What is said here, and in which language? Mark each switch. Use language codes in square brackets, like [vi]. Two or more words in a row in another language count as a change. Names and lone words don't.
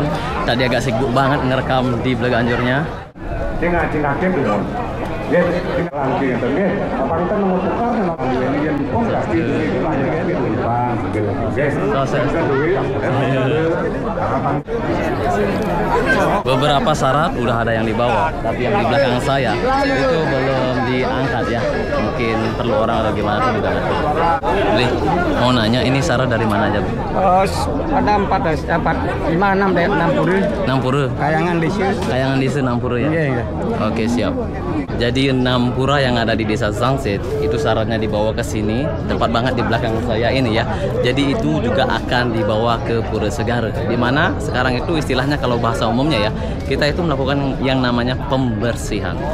[id] Tadi agak sibuk banget ngerekam di Bleganjurnya. Beberapa syarat udah ada yang dibawa, tapi yang di belakang saya itu belum diangkat ya. Mungkin perlu orang atau gimana tuh juga nggak tahu. Beli, mau nanya ini syarat dari mana aja? Ada 4, 5, 6 deh, 6 pura. 6 pura. Kayangan di sini. Kayangan di 6 pura ya? Iya. Oke, siap. Jadi 6 pura yang ada di Desa Zangsit itu syaratnya dibawa ke sini, tepat banget di belakang saya ini ya. Jadi itu juga akan dibawa ke Pura Segara, di mana sekarang itu istilahnya kalau bahasa umumnya ya, kita itu melakukan yang namanya pembersihan.